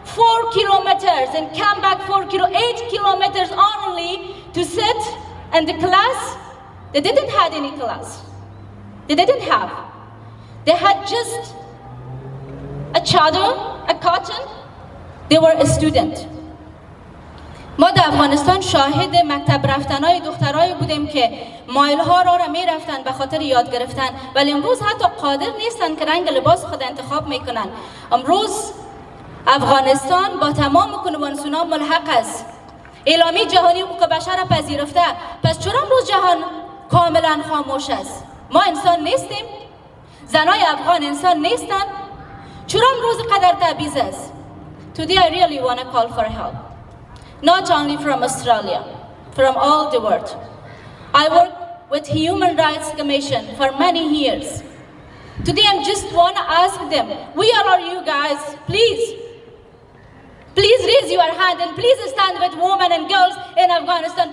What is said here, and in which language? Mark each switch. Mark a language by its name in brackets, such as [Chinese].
[English] 4 kilometers and come back 8 kilometers only to sit in the class. They didn't have any class. They didn't have. They had just a chador, a cotton. They were a student. [Persian] ما در افغانستان شاهد مکتب رفتنهای دخترایی بودیم که مایلها را می رفتن به خاطر یاد گرفتن، ولی امروز حتی قادر نیستن که رنگ لباس خود انتخاب میکنن. امروز افغانستان با تمام کنوانسیون‌ها ملحق است. اعلامیه جهانی حقوق بشر را پذیرفته. پس چرا امروز جهان کاملا خاموش است؟ ما انسان نیستیم؟ زنای افغان انسان نیستن؟ چرا امروز قدر تبعیض است؟ [English] Today I really want to call for help. Not only from Australia, from all the world. I work with Human Rights Commission for many years. Today I just want to ask them, where are you guys? Please raise your hand and please stand with women and girls in Afghanistan.